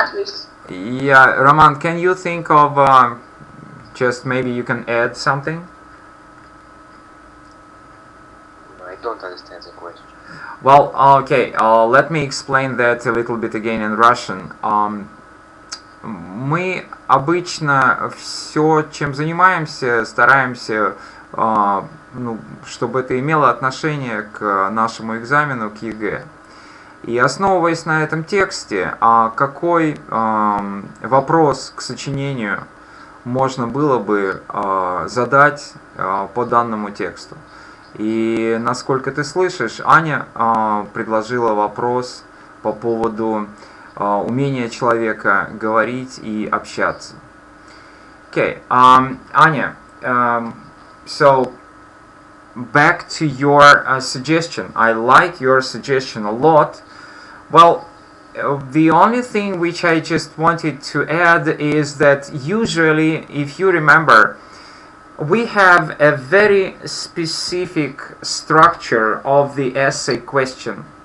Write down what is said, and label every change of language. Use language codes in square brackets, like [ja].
[en] countries? Yeah. Roman, can you think of just maybe you can add something? I don't understand the question. Well, okay. Let me explain that a little bit again in Russian. [ru] Мы обычно все, чем занимаемся, стараемся, ну, чтобы это имело отношение к нашему экзамену, к ЕГЭ. И основываясь на этом тексте, какой вопрос к сочинению можно было бы задать по данному тексту? И насколько ты слышишь, Аня предложила вопрос по поводу умения человека говорить и общаться. [en] Okay, Anya, so back to your suggestion. I like your suggestion a lot. Well, the only thing which I just wanted to add is that usually, if you remember, we have a very specific structure of the essay question.